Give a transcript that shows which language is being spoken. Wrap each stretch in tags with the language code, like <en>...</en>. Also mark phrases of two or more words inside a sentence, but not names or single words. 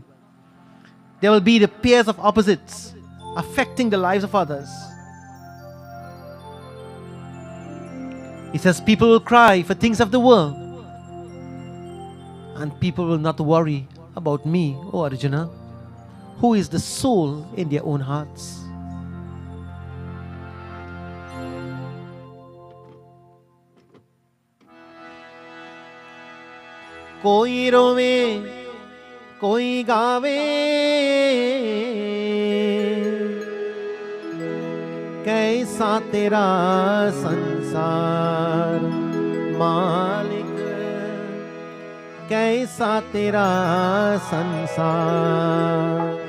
<en>There will be the pairs of opposites affecting the lives of others. He says people will cry for things of the world and people will not worry about me, O Arjuna, who is the soul in their own hearts.</en> <hi>कोई रोवे कोई गावे कैसा तेरा संसार मालिक, कैसा तेरा संसार।</hi>